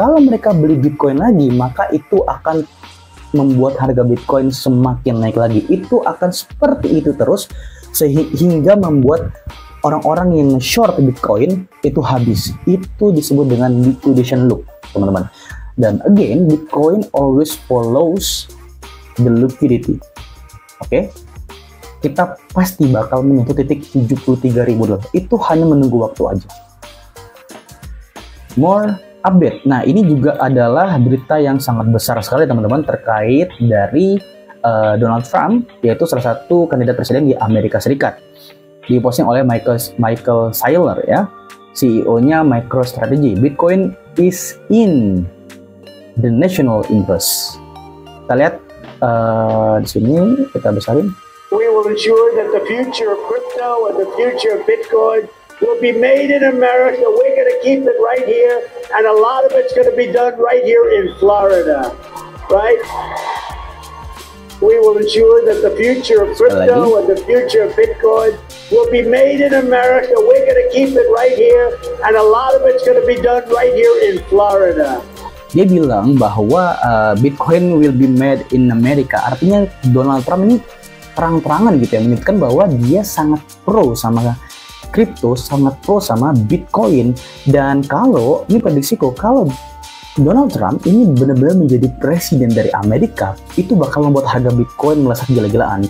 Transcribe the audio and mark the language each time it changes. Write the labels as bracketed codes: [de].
[id] Kalau mereka beli Bitcoin lagi, maka itu akan membuat harga Bitcoin semakin naik lagi. Itu akan seperti itu terus sehingga membuat orang-orang yang short Bitcoin itu habis. Itu disebut dengan liquidation loop, teman-teman. Dan [en] again, Bitcoin always follows the liquidity. [id] Oke? Kita pasti bakal menyentuh titik $73.000. Itu hanya menunggu waktu aja. [en] More update. [id] Nah, ini juga adalah berita yang sangat besar sekali, teman-teman, terkait dari Donald Trump, yaitu salah satu kandidat presiden di Amerika Serikat. Diposting oleh Michael Saylor ya, CEO-nya MicroStrategy. [en] Bitcoin is in the national interest. [id] Kita lihat di sini, kita besarin. [en] We will ensure that the future of crypto and the future of Bitcoin will be made in America. We're going to keep it right here, and a lot of it's going to be done right here in Florida, right? We will ensure that the future of crypto and the future of Bitcoin will be made in America. We're going to keep it right here, and a lot of it's going to be done right here in Florida. [id] Dia bilang bahwa [en] Bitcoin will be made in America. [id] Artinya Donald Trump ini terang-terangan gitu ya, menyebutkan bahwa dia sangat pro sama kripto, sangat pro sama Bitcoin. Dan kalau, ini prediksiku, kalau Donald Trump ini benar-benar menjadi presiden dari Amerika, itu bakal membuat harga Bitcoin melesat gila-gilaan.